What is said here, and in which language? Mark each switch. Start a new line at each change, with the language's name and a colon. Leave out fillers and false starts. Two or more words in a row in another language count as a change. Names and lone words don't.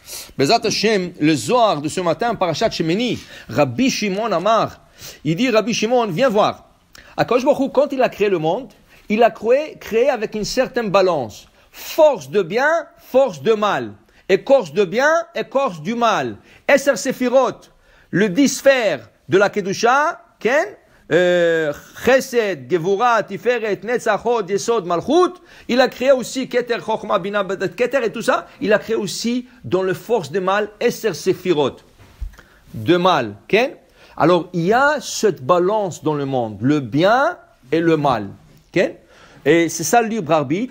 Hebrew: בעזרת השם,
French: le Zohar de ce matin,
Hebrew: פרשת שמיני, רבי שמעון אמר,
French: il dit, Rabbi Shimon, viens voir.
Hebrew: הקדוש ברוך הוא,
French: quand il a créé le monde, il a créé avec une certaine balance. Force de bien, force de mal. Écorce de bien, écorce du mal.
Hebrew: עשר ספירות,
French: le 10 sphères de la Kedusha, Ken, Chesed, Gevura, Tiferet, Netzach, Hod, Yesod, Malchut. Il a créé aussi Keter, Chochma, Bina, Keter et tout ça. Il a créé aussi dans le force de mal,
Hebrew: עשר ספירות,
French: de mal. Ken. Alors, il y a cette balance dans le monde, le bien et le mal. Ken. Et c'est ça le libre arbitre.